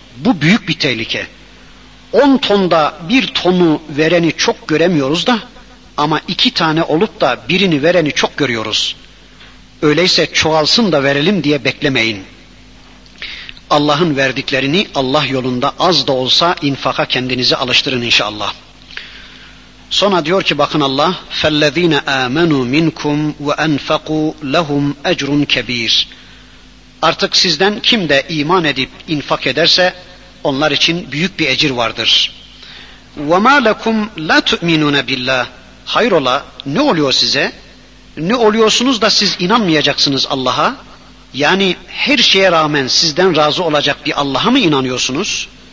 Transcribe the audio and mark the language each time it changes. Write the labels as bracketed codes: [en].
[tr] Bu büyük bir tehlike. 10 tonda bir tonu vereni çok göremiyoruz da, ama 2 tane olup da birini vereni çok görüyoruz. Öyleyse çoğalsın da verelim diye beklemeyin. Allah'ın verdiklerini Allah yolunda az da olsa infaka kendinizi alıştırın inşallah. Sonra diyor ki bakın Allah, [ar] فَالَّذ۪ينَ آمَنُوا مِنْكُمْ وَاَنْفَقُوا لَهُمْ اَجْرٌ كَب۪يرٌ. [tr] Artık sizden kim de iman edip infak ederse onlar için büyük bir ecir vardır. [ar] وَمَا لَكُمْ لَا تُؤْمِنُونَ بِاللّٰهِ. [tr] Hayrola, ne oluyor size? Ne oluyorsunuz da siz inanmayacaksınız Allah'a? Yani her şeye rağmen sizden razı olacak bir Allah'a mı inanıyorsunuz?